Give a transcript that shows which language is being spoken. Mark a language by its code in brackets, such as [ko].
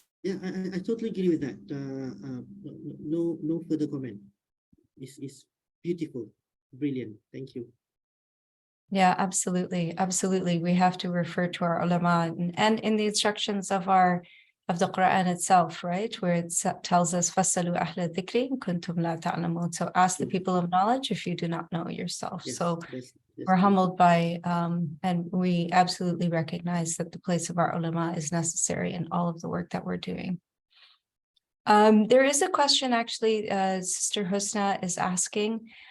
[en] Yeah, I totally agree with that. No further comment. It's beautiful, brilliant. Thank you. Yeah, absolutely. Absolutely. We have to refer to our ulama and in the instructions of the Quran itself, right? Where it tells us, [ar] فَاسْأَلُوا أَهْلَ الذِّكْرِ إِن كُنتُمْ لَا تَعْلَمُونَ. [en] So ask the people of knowledge if you do not know yourself. Yes, So that's we're humbled by, and we absolutely recognize that the place of our ulama is necessary in all of the work that we're doing. There is a question, actually, Sister Husna is asking.